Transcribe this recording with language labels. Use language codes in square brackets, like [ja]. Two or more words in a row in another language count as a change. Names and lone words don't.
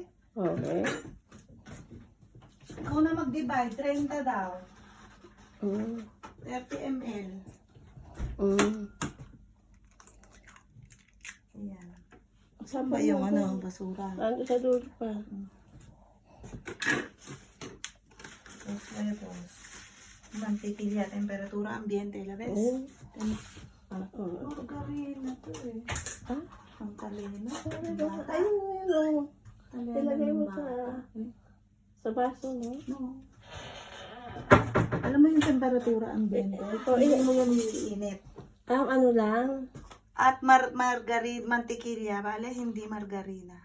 [tl] Okay. Ikaw na mag-divide, 30 daw. 30 ml. Ayan. Saan ba yung ano, basura? Ano sa dulo pa? [es] Dos huevos. Mantikilya, temperatura ambiente, labes. [tl] Margarina to eh. Ang talino. Ayun. Ilagay mo sa baso, no? No. Alam mo yung [es] temperatura ambiente? [tl] Hindi mo yan iinit. Ano lang? At mantikilya, bale, hindi margarina.